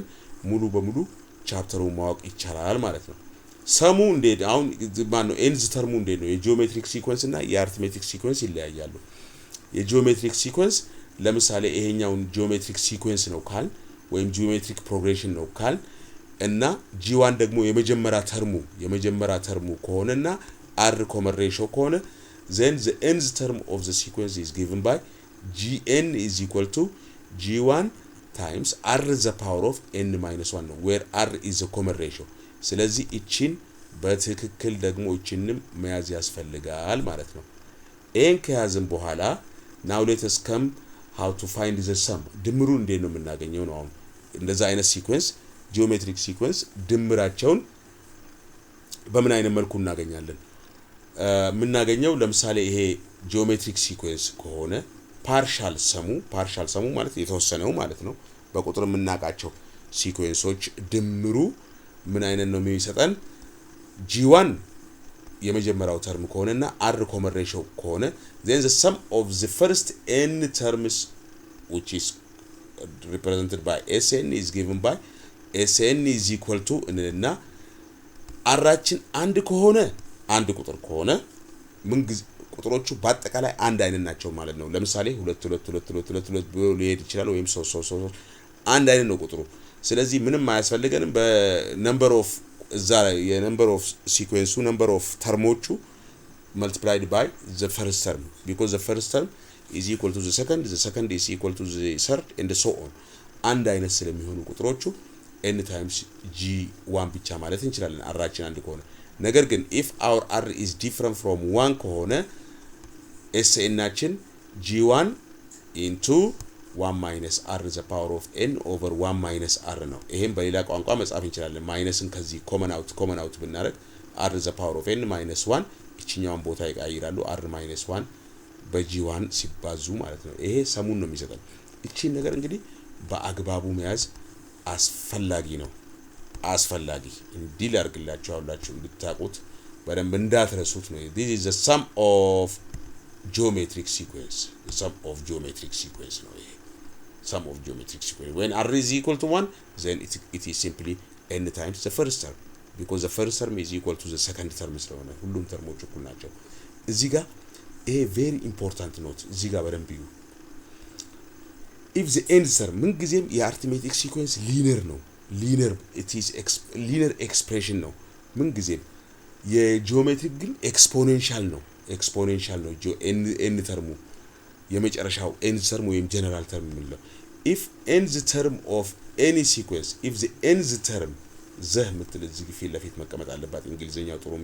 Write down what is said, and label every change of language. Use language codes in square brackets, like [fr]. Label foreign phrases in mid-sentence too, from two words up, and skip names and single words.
[am] ሙሉ በሙሉ ቻፕተሩን ማወቅ ይቻላል ማለት ነው ሰሙ እንዴት አሁን ማነው ኤንዝ ተርሙ እንዴት ነው የጂኦሜትሪክ ሲኩዌንስ እና የአሪትሜቲክ ሲኩዌንስ ይለያያሉ የጂኦሜትሪክ ሲኩዌንስ ለምሳሌ ይሄኛውን ጂኦሜትሪክ ሲኩዌንስ ነው ካል ወይም ጂኦሜትሪክ ፕሮግሬሽን ነው ካል እና g1 ደግሞ የመጀመሪያ ተርሙ ከሆነና r [en] common ratio [am] ከሆነ [en] then the nth term of the sequence is given by gn is equal to g1 times r the power of n minus 1 ነው where r is the common ratio [am] ስለዚህ እቺን በትክክል ደግሞ እቺንም መያዝ ያስፈልጋል ማለት ነው ኤን ከያዝን በኋላ [en] now let us come how to find the sum [am] ድምሩ እንዴት ነው የምናገኘው ነው አሁን እንደዛ አይነት ሲኩዌንስ ጂኦሜትሪክ ሲኩዌንስ ድምራቸውን በምን አይነት መልኩ እናገኛለን የምናገኘው ለምሳሌ ይሄ ጂኦሜትሪክ ሲኩዌንስ ከሆነ ፓርሻል ሰሙ ማለት የተወሰነው ማለት ነው በቁጥር የምናቃቸው ሲኩዌንሶች ድምሩ ምን አይነት ነው የሚሰጠን g1 የመጀመሪያው ተርም ከሆነና r [en] common ratio [am] ከሆነ [en] then the sum of the first n terms which is represented by sn is given by sn is equal to [am] እና rችን አንድ ከሆነ አንድ ቁጥር ከሆነ ምን ቁጥሮቹ በአጠቃላይ አንድ አይነት ናቸው ማለት ነው ለምሳሌ 2 2 2 2 2 2 ብሎ ሊሄድ ይችላል ወይም 3 3 3 አንድ አይነት ነው ቁጥሩ ስለዚህ ምንም አያስፈልገንም በነምበር ኦፍ እዛ የነምበር ኦፍ ሲኩዌንሱ [en] number of [am] ተርሞቹ [en] multiplied by the first term because the first term is equal to the second is equal to the third and so on [am] አንድ አይነት ስለሚሆኑ ቁጥሮቹ [en] n times g1 [am] ብቻ ማለት እንችላለን rችን አንድ ከሆነ ነገር ግን [en] if our r is different from 1 [am] ከሆነ sn ናችን [en] g1 into 1 minus r [am] the power of n over 1 minus r ነው ይሄን በሌላ ቋንቋ መጻፍ እንችላለን ማይነስን ከዚህ [en] common out [am] ብናረግ [en] r the power of n minus 1 [am] እቺኛውን ቦታ ይቀይራሉ [en] r minus 1 [am] በg1 ሲባዙ ማለት ነው ይሄ ሰሙን ነው የሚሰጠን እቺን ነገር እንግዲህ በአግባቡ መያዝ አስፈላጊ እንዲል አርግላችሁ አውላችሁ እንድታቁት በደንብ እንዳትረሱት ነው [en] this is the sum of geometric sequence [am] ነው ይሄ [en] sum of geometric sequence when r is equal to 1 then it is simply n times the first term because the first term is equal to the second term [am] ስለሆነ ሁሉም ተርሞች እኩል ናቸው እዚህ ጋር ይሄ [en] very important note [am] እዚህ ጋር በደንብ እዩ [en] if the nth term [am] ምን ጊዜም የአሪትሜቲክ ሲኩዌንስ [en] linear ነው linear it is linear expression [am] ነው ምን ጊዜም የጂኦሜትሪክ ግን ኤክስፖኔንሻል ነው ኤን ተርሙ የመጨረሻው ኤን ተርም ወይም ጀነራል ተርም የምንለው [en] if nth term of any sequence if the nth term [am] ዘህ ምትል እዚህ ፊት ለፊት መቀመጥ አለባት እንግሊዘኛው ጥሩ